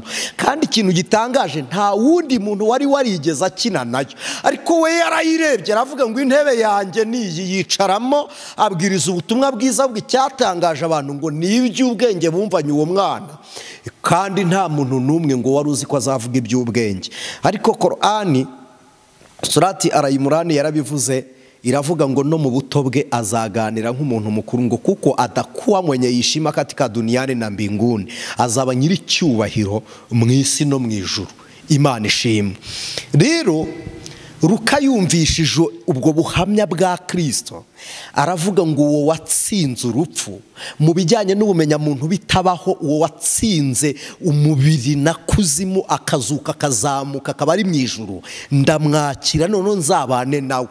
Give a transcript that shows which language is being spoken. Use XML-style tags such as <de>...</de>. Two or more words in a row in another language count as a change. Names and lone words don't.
<rw>Kandi ikintu gitangaje nta wundi muntu wari warigeze akina nayo, ariko we yarayirebye aravuga ngo intebe yanjye niyi yicaramo, abwiriza ubutumwa bwiza bw'icyatangaje abantu ngo n'iby'ubwenge bumvanye uwo mwana. Kandi nta muntu n'umwe ngo wari uzi ko azavuga iby'ubwenge. Ariko Korani surati Al-Imran yarabivuze, iravuga ngo no mu buto bwe azaganira nk'umuntu mukuru, ngo kuko</rw> <sw>atakuwa mwenye yishima katika duniani na mbinguni,</sw> <rw>azaba nyiri cyubahiro mu isi no mu ijuru. Imana ishimwe. Rero Luka yumvishije ubwo buhamya bwa Kristo aravuga ngo uwo watsinze urupfu mu bijyanye n'ubumenyamuntu bitabaho, uwo watsinze umubiri na kuzimu akazuka akazamuka akaba ari mu ijuru, ndamwakira none nzabane nawe.</rw>